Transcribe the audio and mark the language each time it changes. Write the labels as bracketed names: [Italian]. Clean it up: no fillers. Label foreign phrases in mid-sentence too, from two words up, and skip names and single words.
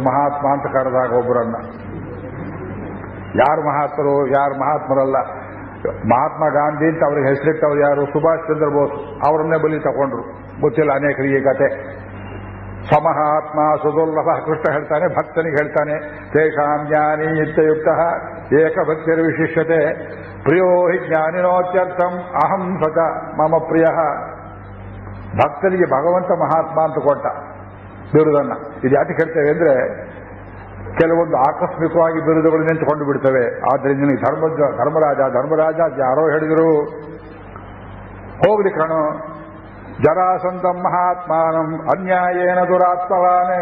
[Kannada] ಮಹಾತ್ಮ ಅಂತ ಕರೆದಾಗ ಒಬ್ಬರನ್ನ. ಯಾರು ಮಹಾತ್ಮರು, ಯಾರು ಮಹಾತ್ಮರಲ್ಲ. ಮಹಾತ್ಮ ಗಾಂಧಿ ಅಂತ ಅವ್ರಿಗೆ ಹೆಸರಿಟ್ಟವ್ರು ಯಾರು? ಸುಭಾಷ್ ಚಂದ್ರ ಬೋಸ್. ಅವರನ್ನೇ ಬಲಿ ತಗೊಂಡ್ರು. ಗೊತ್ತಿಲ್ಲ ಅನೇಕರಿಗೆ ಕತೆ. [Sanskrit] ಸಮಹಾತ್ಮ ಸುದುರ್ಲಭ. [Kannada] ಕೃಷ್ಣ ಹೇಳ್ತಾನೆ, ಭಕ್ತನಿಗೆ ಹೇಳ್ತಾನೆ, [Sanskrit] ತೇಷಾಂ ಜ್ಞಾನಿ ನಿತ್ಯಯುಕ್ತ ಏಕಭಕ್ತಿರ್ ವಿಶಿಷ್ಯತೆ ಪ್ರಿಯೋ ಹಿ ಜ್ಞಾನಿನೋತ್ಯರ್ಥಂ ಅಹಂ ಸಚ ಮಮ ಪ್ರಿಯ. [Kannada] ಭಕ್ತನಿಗೆ ಭಗವಂತ ಮಹಾತ್ಮ ಅಂತ ಕೊಟ್ಟ ಬಿರುದನ್ನ. ಇದು ಯಾಕೆ ಹೇಳ್ತೇವೆ ಅಂದ್ರೆ, ಕೆಲವೊಂದು ಆಕಸ್ಮಿಕವಾಗಿ ಬಿರುದುಗಳು ನಿಂತುಕೊಂಡು ಬಿಡ್ತವೆ. ಆದ್ರಿಂದ ನಿನಗೆ ಧರ್ಮರಾಜ ಯಾರೋ ಹೇಳಿದ್ರು. ಹೋಗ್ಲಿ ಕಣೋ, [Sanskrit] ಜರಾಸಂಧಂ ಮಹಾತ್ಮಾನಂ ಅನ್ಯಾಯೇನ ದುರಾತ್ಮವಾನೇ.